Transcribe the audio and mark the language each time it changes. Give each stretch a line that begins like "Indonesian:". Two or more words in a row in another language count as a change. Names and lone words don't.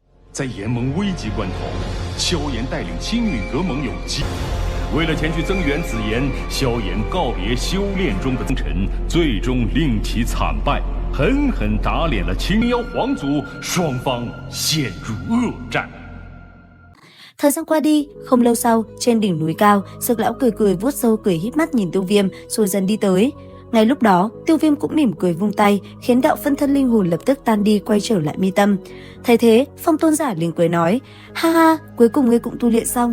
Chinese: 在联盟危急关头，萧炎带领青运阁盟友为了前去增援紫炎，萧炎告别修炼中的宗臣，最终令其惨败，狠狠打脸了青妖皇族，双方陷入恶战。
Vietnamese: Thời gian qua đi, không lâu sau, trên đỉnh núi cao, Dược lão cười cười vuốt râu cười híp mắt nhìn Tiêu Viêm rồi dần đi tới. Ngay lúc đó, Tiêu Viêm cũng mỉm cười vung tay, khiến đạo phân thân linh hồn lập tức tan đi quay trở lại mi tâm. Thấy thế, Phong tôn giả liền cười nói: "Ha ha, cuối cùng ngươi cũng tu luyện xong."